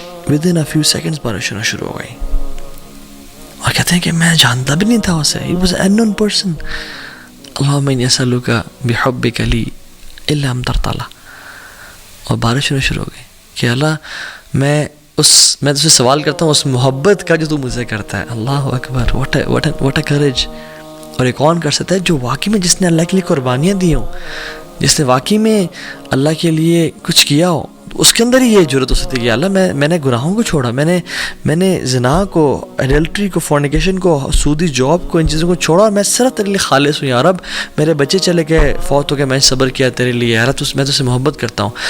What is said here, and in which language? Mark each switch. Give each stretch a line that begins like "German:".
English: within a few seconds
Urdu: بارش ہونا شروع ہو گئی, اور کہتے ہیں کہ میں جانتا بھی نہیں تھا اسے,
English: he was an unknown person.
Arabic: اللہم انی اسألک بحبک لی الا امطرت اللہ,
Urdu: اور بارش ہونا شروع ہو گئی کہ اللہ میں میں تجھ سے سوال کرتا ہوں اس محبت کا جو تو مجھ سے کرتا ہے.
Arabic: اللہ اکبر,
English: what a courage.
Urdu: اور یہ کون کر سکتا ہے؟ جو واقعی میں جس نے اللہ کے لیے قربانیاں دی ہوں, جس نے واقعی میں اللہ کے لیے کچھ کیا ہو, اس کے اندر ہی یہ جرت ہو سکتی ہے کہ اللہ میں نے گناہوں کو چھوڑا, میں نے زنا کو, ایڈلٹری کو, فورنیکیشن کو, سودی جاب کو, ان چیزوں کو چھوڑا, اور میں صرف تیرے لیے خالص ہوں. یا رب میرے بچے چلے گئے, فوت ہو گئے, میں صبر کیا تیرے لیے, یا رب میں تجھ سے محبت کرتا ہوں.